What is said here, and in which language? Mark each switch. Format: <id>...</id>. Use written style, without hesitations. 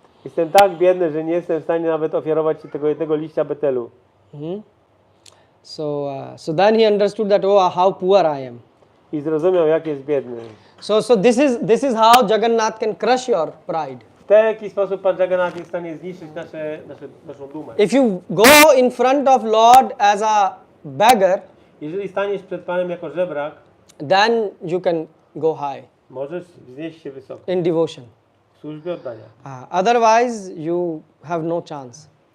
<pl>jestem tak biedny, że nie jestem w stanie nawet ofiarować Ci tego jednego liścia betelu.</pl> <en>So then he understood that, oh, how poor I am.</en> <pl>I zrozumiał, jak jest biedny.</pl> <en>So this is how Jagannath can crush your pride.</en> <pl>W taki sposób Pan Jagannath jest w stanie zniszczyć naszą dumę.</pl> <en>If you go in front of Lord as a beggar,</en> <pl>Jeżeli staniesz przed Panem jako żebrak,</pl> <en>then you can go high</en> <pl>możesz wznieść się wysoko</pl> <en>in devotion.</en> <pl>w służbie oddania.</pl> <en>Otherwise, you have no chance.</en>